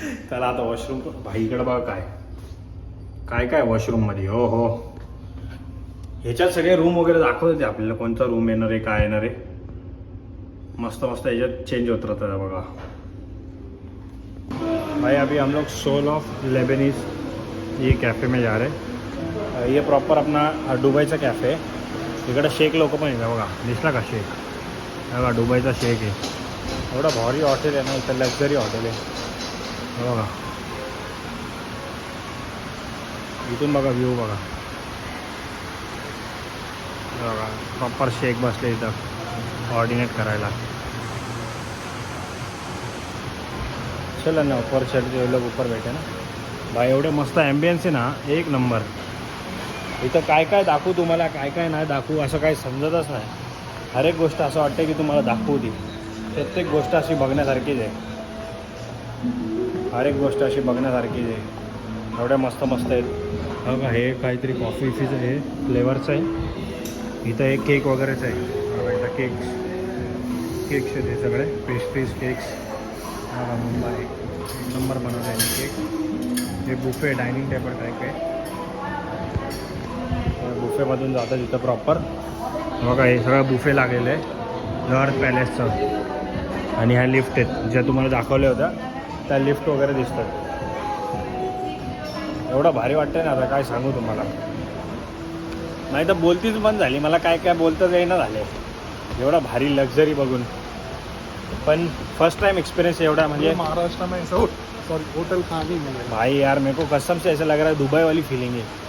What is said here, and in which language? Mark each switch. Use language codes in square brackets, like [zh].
[mr] चला आता वॉशरूम भाई इकडं बघा काय काय काय वॉशरूम मध्ये. हो हो ह्याच्यात सगळे रूम वगैरे दाखवत होते आपल्याला. कोणता रूम येणार आहे काय येणार आहे. मस्त मस्त ह्याच्यात चेंज होत राहतं बघा. [hi] भाई अभी हम लोग सोल ऑफ लेबनीज ये कैफ़े में जा रहे हैं. ये प्रॉपर अपना [mr] दुबईचा कॅफे आहे. इकडं शेख लोक पण येतात बघा. दिसला का शेख. बघा दुबईचा शेख आहे. एवढं भारी हॉटेल आहे ना इथं. लक्झरी हॉटेल आहे बघा. इथून बघा व्ह्यू बघा. बघा प्रॉपर शेख बसले इथं ऑर्डिनेट करायला. [hi] चला ना ऊपर चढते लोक ऊपर बैठे ना भाई. [mr] एवढे मस्त ॲम्बियन्स आहे ना एक नंबर. इथं काय काय दाखवू तुम्हाला काय काय नाही दाखवू असं काही समजतच नाही. हर एक गोष्ट असं वाटतं की तुम्हाला दाखवू ती. प्रत्येक गोष्ट अशी बघण्यासारखीच आहे. हर एक गोष्ट अशी बघण्यासारखीच आहे. एवढ्या मस्त मस्त आहेत बघा. हे काहीतरी कॉफी फीचं हे फ्लेवरचं आहे. इथं एक केक वगैरेच आहे. इथं केक्स आहेत हे सगळे. पेस्ट्रीज केक्स मुंबई एक नंबर बनवलं आहे केक. हे बुफे डायनिंग टेबल टाईप आहे. बुफेमधून जातं तिथं प्रॉपर बघा. हे सगळं बुफे लागलेलं आहे नॉर्थ पॅलेसचं. आणि ह्या लिफ्ट आहेत ज्या तुम्हाला दाखवल्या होत्या त्या लिफ्ट वगैरे दिसतात. एवढं भारी वाटतं ना आता काय सांगू तुम्हाला. नाही तर बोलतीच बंद झाली. मला काय काय बोलताच येईना झाले एवढा भारी लक्झरी बघून. पण फर्स्ट टाइम एक्सपीरियंस एवढा म्हणजे [hi] महाराष्ट्र में ऐसा सॉरी होटल कहाँ नहीं मिलेगा भाई यार. मेरे को कसम से ऐसा लग रहा है दुबई वाली फीलिंग आहे.